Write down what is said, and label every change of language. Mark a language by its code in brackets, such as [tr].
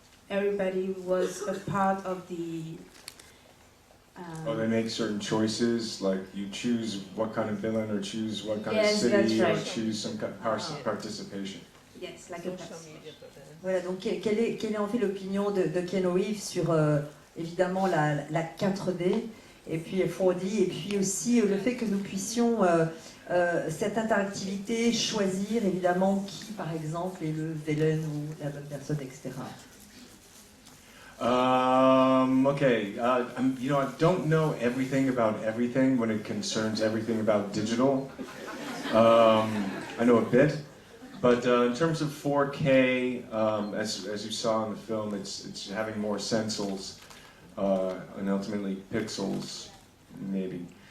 [en] Everybody was a part of the. They make certain choices, like you choose what kind of villain, or choose what kind of Yes, city, that's right. or choose some kind of participation. Yes, like a person. [fr] Voilà, donc quelle est en fait l'opinion de Keanu Reeves sur évidemment la 4D et puis 4D, et puis aussi le fait que nous puissions cette interactivité choisir évidemment qui par exemple est le villain ou la bonne personne, etc. [en] Okay, I don't know everything about everything when it concerns everything about digital. I know a bit, but in terms of 4K, as you saw in the film, it's having more stencils and ultimately pixels, maybe.